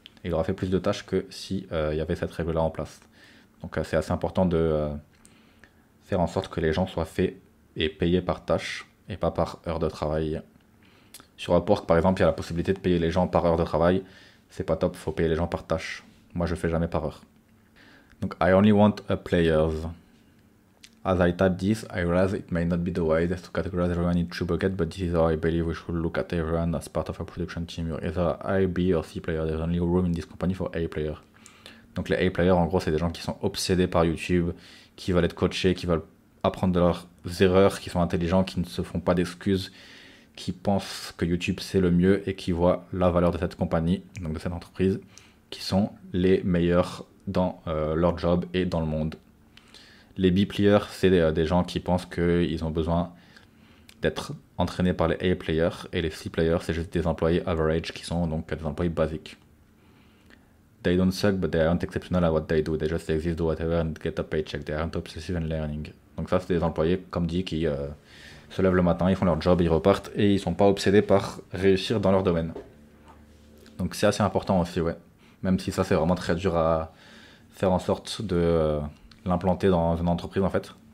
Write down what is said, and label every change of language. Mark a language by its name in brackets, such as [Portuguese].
[French] Et il aura fait plus de tâches que si il y avait cette règle-là en place. Donc c'est assez important de faire en sorte que les gens soient faits et payés par tâche, et pas par heure de travail. Sur Upwork, par exemple, il y a la possibilité de payer les gens par heure de travail. C'est pas top, faut payer les gens par tâche. Moi, je fais jamais par heure. Donc, [English] I only want a players. As I type this, I realize it may not be the wisest to categorize everyone in two buckets, but this is how I believe we should look at everyone as part of a production team. You're either A, B or C player. There's only room in this company for A player. [French] Donc les A players, en gros, c'est des gens qui sont obsédés par YouTube, qui veulent être coachés, qui veulent apprendre de leurs erreurs, qui sont intelligents, qui ne se font pas d'excuses, qui pensent que YouTube c'est le mieux et qui voient la valeur de cette compagnie, donc de cette entreprise, qui sont les meilleurs dans leur job et dans le monde. Les B-players, c'est des gens qui pensent qu'ils ont besoin d'être entraînés par les A-players, et les C-players, c'est juste des employés average qui sont donc des employés basiques. [English] They don't suck, but they aren't exceptional at what they do. They just exist, do whatever, and get a paycheck. They aren't obsessive in learning. [French] Donc ça, c'est des employés, comme dit, qui se lèvent le matin, ils font leur job, ils repartent, et ils sont pas obsédés par réussir dans leur domaine. Donc c'est assez important aussi, ouais. Même si ça, c'est vraiment très dur à faire en sorte de l'implanter dans une entreprise, en fait.